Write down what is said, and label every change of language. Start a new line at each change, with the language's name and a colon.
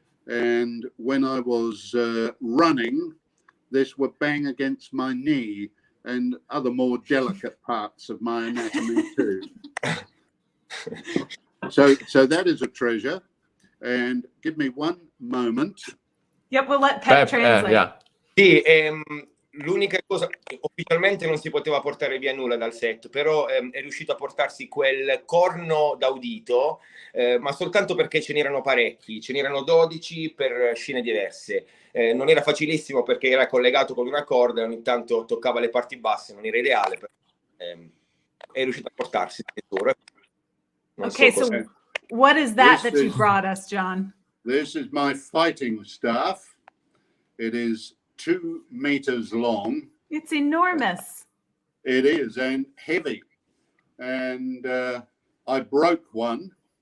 English: And when I was running, this would bang against my knee and other more delicate parts of my anatomy too. So that is a treasure. And give me one moment. Yep, we'll let Pep translate. Yeah.
Italian: Sì, l'unica cosa, ufficialmente non si poteva portare via nulla dal set, però è riuscito a portarsi quel corno da udito, ma soltanto perché ce n'erano parecchi, ce n'erano 12 per scene diverse. Non era facilissimo perché era collegato con una corda e ogni tanto toccava le parti basse, non era ideale, però è riuscito a portarsi il tesoro.
English: Okay, so what is that you brought us, John? This is my fighting staff. It is 2 meters long. It's enormous. It is, and heavy. And I broke one.